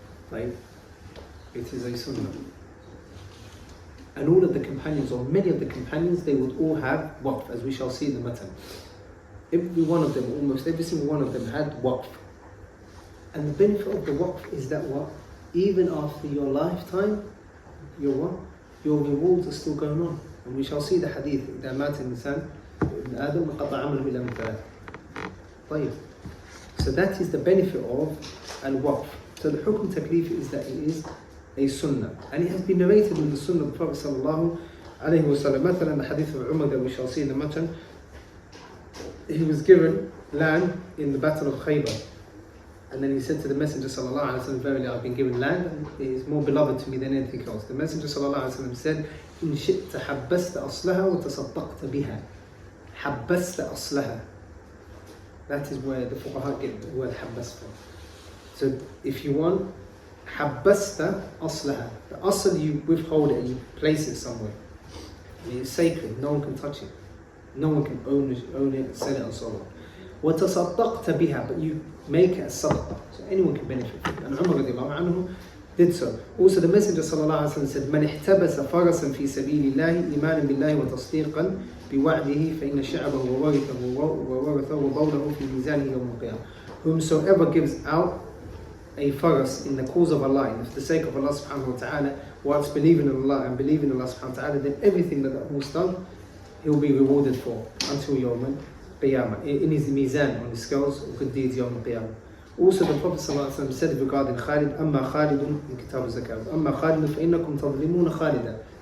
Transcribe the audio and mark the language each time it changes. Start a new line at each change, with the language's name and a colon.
English: Right? It is a sunnah. And all of the companions, or many of the companions, they would all have waqf, as we shall see in the matan. Every one of them, almost every single one of them had waqf. And the benefit of the waqf is that what? Even after your lifetime, your rewards are still going on. And we shall see the hadith,
Arabic: إذا مات الإنسان ابن آدم وقطع عمله إلى من ثلاث. طيب.
English: So that is the benefit of al-waqf. So the hukm taklif is that it is a sunnah. And it has been narrated in the sunnah of the Prophet sallallahu alayhi wa sallam. Mathalan, the hadith of Umar that we shall see in the matan. He was given land in the battle of Khaybar. And then he said to the Messenger sallallahu alaihi wasallam, verily I've been given land and it is more beloved to me than anything else. The Messenger sallallahu alaihi wasallam said,
Arabic: إن شئت حبست أصلها وتصدقت بها. حبست أصلها.
English: That is where the fuqaha get the word حبست from. So if you want,
Arabic: حبست أصلها.
English: The asl, you withhold it and you place it somewhere. It is sacred, no one can touch it. No one can own it, sell it and so on.
Arabic: وتصدقت بها,
English: but you make it a sadaqah, so anyone can benefit from it. And Umar radiallahu anhu did so. Also the Messenger sallallahu alaihi wasallam said,
Arabic: من احتبس فرسا في سبيل الله إيمانا بالله وتصديقا بوعده فإن شعبه وورثه وبوله في ميزانه يوم القيامة.
English: Whomsoever gives out a faras in the cause of Allah, and for the sake of Allah subhanahu wa ta'ala, whilst believing in Allah and believing in Allah subhanahu wa ta'ala, then everything that was done, he'll be rewarded for until Yawm al-Qiyamah. In his mizan, on the scales of good deeds, Yawm al-Qiyamah. Also the Prophet sallallahu alaihi wasallam said regarding Khalid, أما خالد in Kitab al-Zakah,
Arabic: أما خالد فإنكم تظلمون خالدا.